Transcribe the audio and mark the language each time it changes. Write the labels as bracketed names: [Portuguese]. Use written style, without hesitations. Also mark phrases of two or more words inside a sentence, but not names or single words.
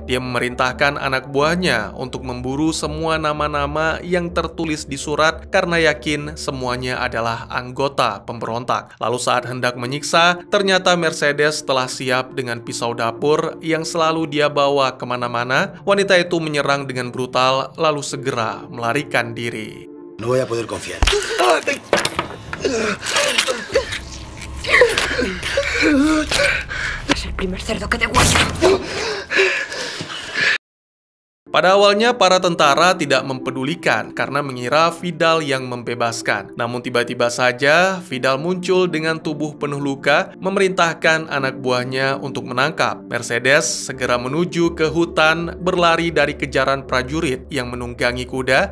[Indonesian] Dia memerintahkan anak buahnya untuk memburu semua nama-nama yang tertulis di surat karena yakin semuanya adalah anggota pemberontak. Lalu saat hendak menyiksa, ternyata Mercedes telah siap dengan pisau dapur yang selalu dia bawa kemana-mana. Wanita itu menyerang dengan brutal, lalu segera melarikan diri. [Spanish] No voy a poder confiar. Es el primer cerdo que degüella. [Indonesian] Pada awalnya, para tentara tidak mempedulikan karena mengira Vidal yang membebaskan. Namun tiba-tiba saja, Vidal muncul dengan tubuh penuh luka, memerintahkan anak buahnya untuk menangkap. Mercedes segera menuju ke hutan, berlari dari kejaran prajurit yang menunggangi kuda.